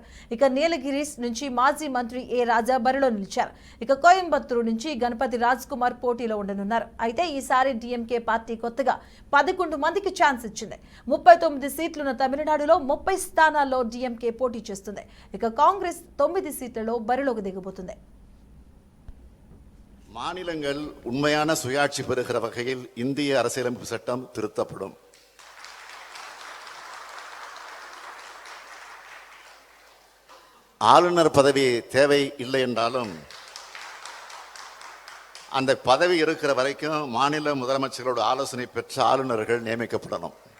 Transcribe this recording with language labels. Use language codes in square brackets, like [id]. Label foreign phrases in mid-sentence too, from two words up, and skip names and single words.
[te] ఇక నీలగిరీస్ నుంచి మాజీ మంత్రి ఏ రాజా బరిలో నిలిచారు. ఇక కోయంబత్తూరు నుంచి గణపతి రాజ్ కుమార్ పోటీలో ఉండనున్నారు. అయితే ఈసారి డిఎంకే పార్టీ కొత్తగా 11 మందికి ఛాన్స్ ఇచ్చింది. 39 సీట్లున్న తమిళనాడులో 30 స్థానాల్లో డిఎంకే పోటీ చేస్తుంది. ఇక కాంగ్రెస్ 9 సీట్లలో బరిలోకి దిగబోతుంది. [ta] மாநிலங்கள் உண்மையான சுயாட்சி பெறுகிற வகையில் இந்திய அரசியலமைப்பு சட்டம் திருத்தப்படும். ஆளுநர் பதவி தேவை இல்லை என்றாலும் அந்த பதவி இருக்கிற வரைக்கும் மாநில முதலமைச்சர்களோட ஆலோசனை பெற்ற ஆளுநர்கள் நியமிக்கப்படணும்.